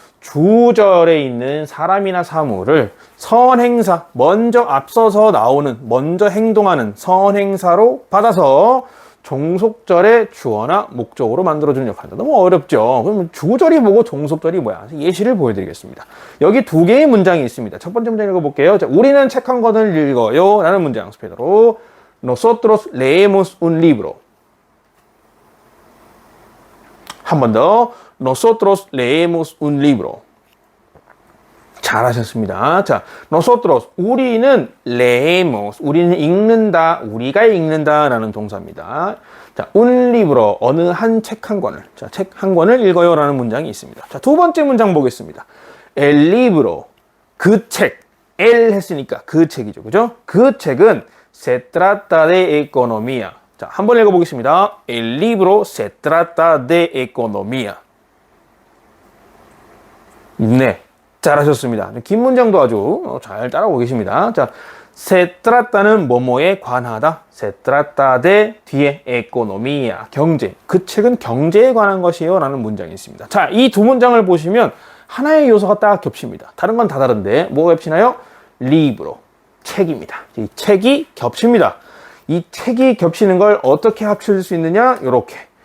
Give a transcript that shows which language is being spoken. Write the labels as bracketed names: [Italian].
[Korean] 주절에 있는 사람이나 사물을 선행사, 먼저 앞서서 나오는, 먼저 행동하는 선행사로 받아서 종속절의 주어나 목적으로 만들어주는 역할입니다. 너무 어렵죠? 그럼 주절이 뭐고 종속절이 뭐야? 예시를 보여드리겠습니다. 여기 두 개의 문장이 있습니다. 첫 번째 문장 읽어볼게요. 자, 우리는 책 한 권을 읽어요. 라는 문장. 스페인어로 [Spanish] Nosotros leemos un libro. [Korean] 한 번 더. [Spanish] Nosotros leemos un libro. [Korean] 잘하셨습니다. 자, nosotros, 우리는 leemos, 우리는 읽는다, 우리가 읽는다라는 동사입니다. 자, un libro, 어느 한 책 한 권을, 자, 책 한 권을 읽어요라는 문장이 있습니다. 자, 두 번째 문장 보겠습니다. el libro, 그 책, el 했으니까 그 책이죠, 그죠? 그 책은 [Spanish] se trata de economía. [Korean] 자, 한번 읽어보겠습니다. [Spanish] El libro se trata de economía. [Korean] 네. 잘하셨습니다. 긴 문장도 아주 잘 따라오고 계십니다. 자, se trata는 뭐뭐에 관하다. se trata de 뒤에 economía, 경제. 그 책은 경제에 관한 것이에요. 라는 문장이 있습니다. 자, 이 두 문장을 보시면 하나의 요소가 딱 겹칩니다. 다른 건 다 다른데 뭐가 겹치나요? libro, 책입니다. 이 책이 겹칩니다. 이 책이 겹치는 걸 어떻게 합칠 수 있느냐? 이렇게.